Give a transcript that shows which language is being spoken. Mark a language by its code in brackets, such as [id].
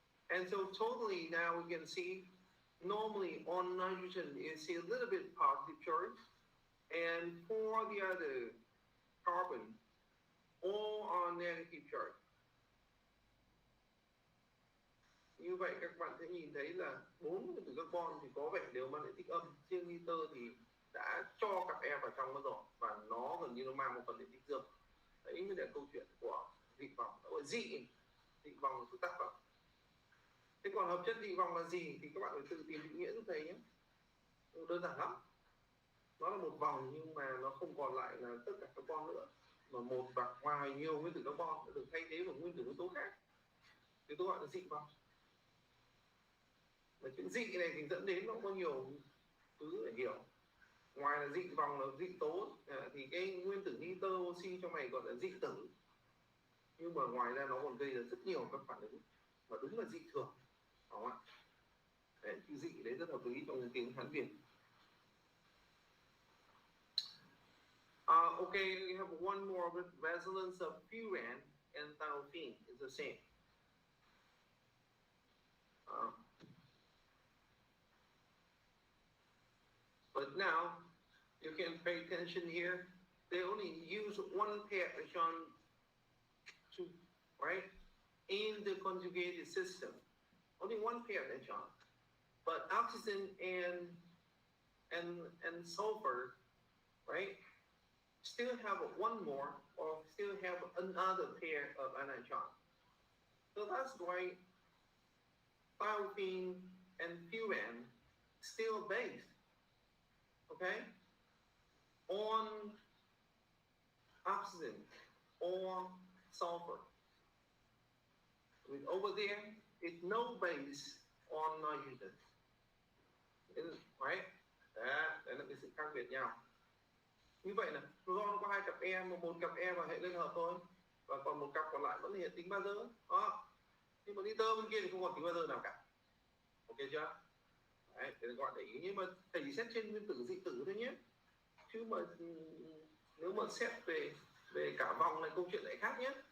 [en] And so totally now we can see, normally on nitrogen you see a little bit positive charge, and for the other carbon, all are negative charge. [vi] Như vậy các bạn sẽ nhìn thấy là 4 từ carbon thì có vẻ đều mang lại tích âm, riêng nitơ thì đã cho cặp E vào trong nó rồi và nó gần như nó mang một phần điện tích dương. Đấy mới là câu chuyện của dị vòng, gọi dị vòng là phức tạp lắm. Thế còn hợp chất dị vòng là gì thì các bạn phải tự tìm định nghĩa giúp thầy nhé. Đơn giản lắm. Nó là một vòng nhưng mà nó không còn lại là tất cả carbon nữa, mà một và ngoài nhiều nguyên tử carbon đã được thay thế bằng nguyên tử yếu tố khác, thì tôi gọi là dị vòng. Và chữ dị này thì dẫn đến nó có nhiều thứ để hiểu. Ngoài là dị vòng là dị tố thì cái nguyên tử nitơ oxy trong này gọi là dị tử, nhưng mà ngoài ra nó còn gây ra rất nhiều các phản ứng và đúng là dị thường, đúng không ạ? Đấy, chữ dị đấy rất hợp lý trong tiếng Hán Việt. [en] Okay, we have one more with resonance of furan and thiophene is the same. But now You can pay attention here. They only use one pair electron to, right, in the conjugated system. Only one pair electron. But oxygen and sulfur, right, still have one more or still have another pair of electron. So that's why thiophene and furan still based, okay, on oxygen or sulfur. With over there, it's no base on nitrogen. Right? [vi] Đấy là cái sự khác biệt nhau. Như vậy là do nó có hai cặp E, một cặp E và hệ liên hợp thôi, và còn một cặp còn lại vẫn là hiện tính bazơ đó. Nhưng mà nitơ bên kia thì không còn tính bazơ nào cả. Ok chưa? Đấy, thì gọi để ý, nhưng mà thầy chỉ xét trên nguyên tử dị tử thôi nhé. Chứ mà nếu mà xét về cả vòng này câu chuyện lại khác nhé.